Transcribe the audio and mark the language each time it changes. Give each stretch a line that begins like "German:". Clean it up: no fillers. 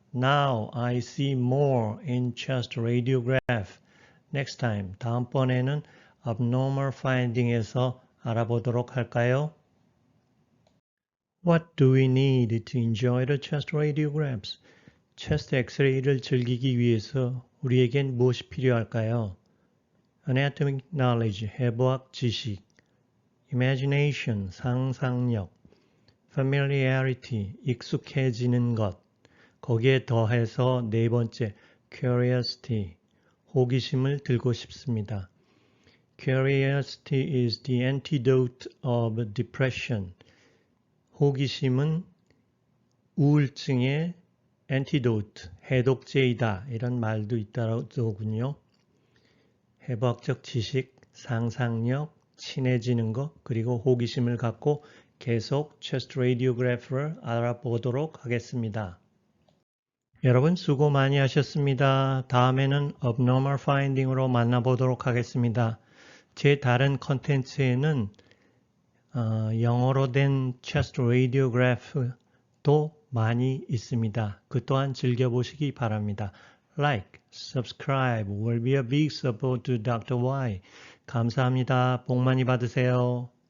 English: Now I see more in chest radiograph. Next time,
Korean: 다음번에는 abnormal finding에서 알아보도록 할까요?
English: What do we need to enjoy the chest radiographs?
Korean: 체스트 엑스레이를 즐기기 위해서 우리에겐 무엇이 필요할까요? Anatomic knowledge, 해부학 지식, Imagination, 상상력, Familiarity, 익숙해지는 것, 거기에 더해서 네 번째, Curiosity, 호기심을 들고 싶습니다.
English: Curiosity is the antidote of depression.
Korean: 호기심은 우울증의 antidote, 해독제이다 이런 말도 있다더군요. 해부학적 지식, 상상력, 친해지는 것, 그리고 호기심을 갖고 계속 chest radiograph를 알아보도록 하겠습니다. 여러분 수고 많이 하셨습니다. 다음에는 abnormal finding으로 만나보도록 하겠습니다. 제 다른 컨텐츠에는 영어로 된 chest radiograph도 많이 있습니다. 그 또한 즐겨보시기 바랍니다.
English: Like, subscribe will be a big support to Dr. Y.
Korean: 감사합니다. 복 많이 받으세요.